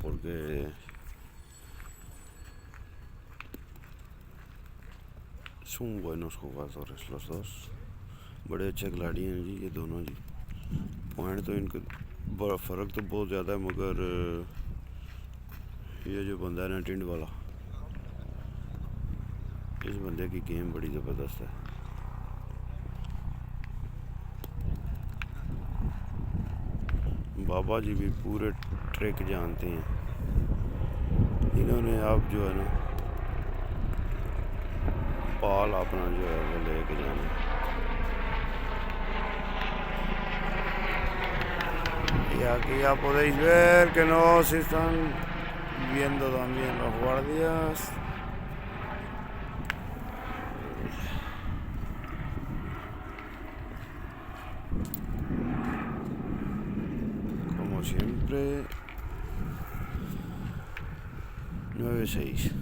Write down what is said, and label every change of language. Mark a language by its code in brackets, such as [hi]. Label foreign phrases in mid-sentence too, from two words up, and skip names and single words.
[es] porque son buenos jugadores los dos, [hi] बड़े अच्छे खिलाड़ी हैं जी ये दोनों जी। पॉइंट तो इनका बड़ा फ़र्क तो बहुत ज़्यादा है, मगर ये जो बंदा है ना टिंड वाला, इस बंदे की गेम बड़ी ज़बरदस्त है। बाबा जी भी पूरे ट्रिक जानते हैं। इन्होंने अब जो है ना बॉल अपना जो है वो लेके जाना है। [es] Y aquí ya podéis ver que no se están viendo también los guardias. Como siempre, 9-6.